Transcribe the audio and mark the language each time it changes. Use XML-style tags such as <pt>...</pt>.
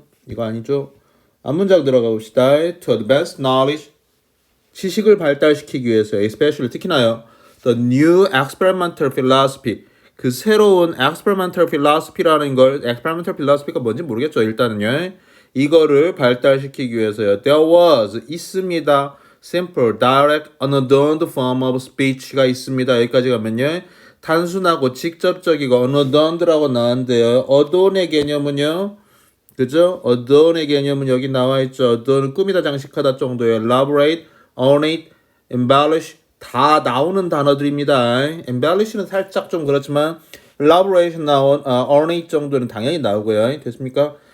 <ko>이거 아니죠? 앞문장 들어가 봅시다.</ko> <en>To advance knowledge.</en> <ko>지식을 발달시키기 위해서, especially 특히나요.</ko> <en>The new experimental philosophy.</en> <ko>그 새로운 experimental philosophy라는 걸, experimental philosophy가 뭔지 모르겠죠. 일단은요. 이거를 발달시키기 위해서요.</ko> <en>There was</en> <ko>있습니다.</ko> <en>simple, direct, unadorned form of speech가 있습니다.</en> <ko>여기까지 가면요. 단순하고 직접적이고 unadorned라고 나왔는데요. adorn의 개념은요. 그죠? adorn의 개념은 여기 나와 있죠. adorn 꾸미다 장식하다 정도예요. elaborate, ornate, embellish 다 나오는 단어들입니다. embellish는 살짝 좀 그렇지만 elaboration ornate 정도는 당연히 나오고요. 됐습니까?</ko>